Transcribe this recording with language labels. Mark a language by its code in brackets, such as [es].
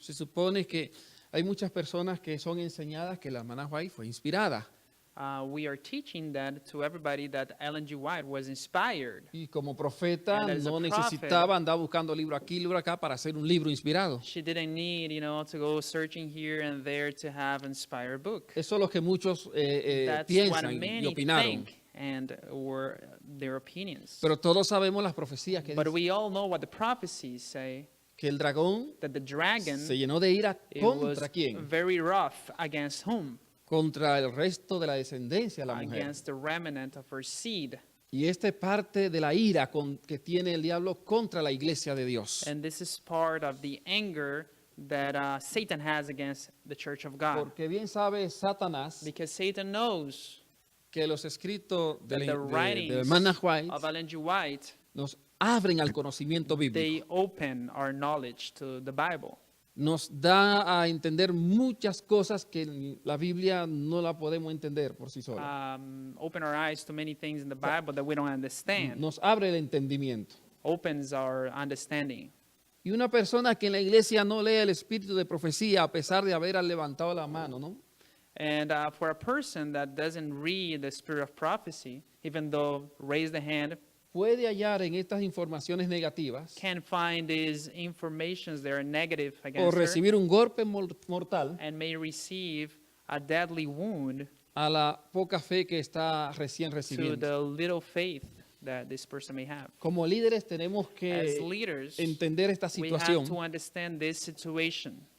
[es] Se supone que hay muchas personas que son enseñadas que la hermana White fue inspirada. [en] We are teaching that to everybody that Ellen G. White was inspired. [es] Y como profeta [en] And as a [es] no [en] prophet, [es] necesitaba andar buscando libro aquí, libro acá para hacer un libro inspirado. [en] She didn't need, to go searching here and there to have inspired book. [es] Eso es lo que muchos [en] That's what [es] piensan y [en] many [es] opinaron. [en] think and were their opinions. [es] Pero todos sabemos las profecías que [en] But [es] dicen [en] we all know what the prophecies say, [es] que el dragón [en] that the dragon, [es] se llenó de ira [en] it was [es] contra quién? [en] very rough against whom? [es] Contra el resto de la descendencia de la mujer. [en] Against the remnant of her seed. [es] Y esta es parte de la ira que tiene el diablo contra la iglesia de Dios. [en] And this is part of the anger that Satan has against the church of God. [es] Porque bien sabe Satanás [en] Because Satan knows [es] que los escritos de [en] that the [es] la [en] writings [es] hermana White [en] of Ellen G. White, [es] nos abren al conocimiento bíblico. [en] they open our knowledge to the Bible. [es] Nos da a entender muchas cosas que la Biblia no la podemos entender por sí sola. [en] Open our eyes to many things in the Bible that we don't understand. [es] Nos abre el entendimiento. [en] Opens our understanding. [es] Y una persona que en la iglesia no lee el espíritu de profecía a pesar de haber levantado la mano, ¿no? [en] And for a person that doesn't read the spirit of prophecy, even though raise the hand, [es] Puede hallar en estas informaciones negativas [en] can find these informations that are negative [es] o [en] against her [es] recibir un golpe mortal [en] and may receive a deadly wound [es] a la poca fe que está recién [en] to [es] recibiendo. [en] the little faith that this person may have. [es] Como líderes tenemos [en] As [es] que [en] leaders, [es] entender esta [en] we have to [es] situación [en] understand this situation